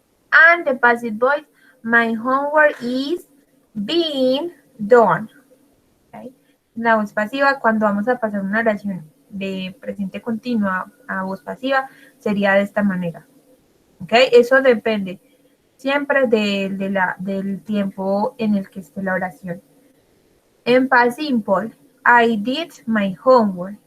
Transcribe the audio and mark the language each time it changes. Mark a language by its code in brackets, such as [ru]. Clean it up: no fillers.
[en] And the passive voice, my homework is being done. Okay. [es] La voz pasiva, cuando vamos a pasar una oración de presente continua a voz pasiva, sería de esta manera. Okay. Eso depende siempre del tiempo en el que esté la oración. [en] En past simple, I did my homework.